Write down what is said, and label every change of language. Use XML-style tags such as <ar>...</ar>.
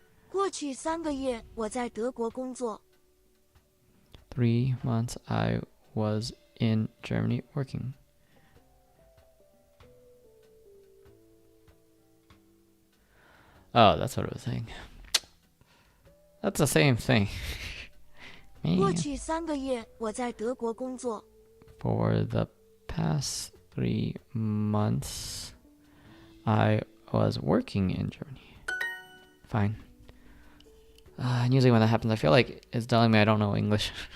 <zh>过去3个月我在德国工作。</zh> <en>3 months I was in Germany working. Oh, that's what it was saying. That's the same thing.</en> <zh>过去3个月我在德国工作。</zh> <en>For the past 3 months, I was working in Germany. Fine. And usually when that happens, I feel like it's telling me I don't know English.</en>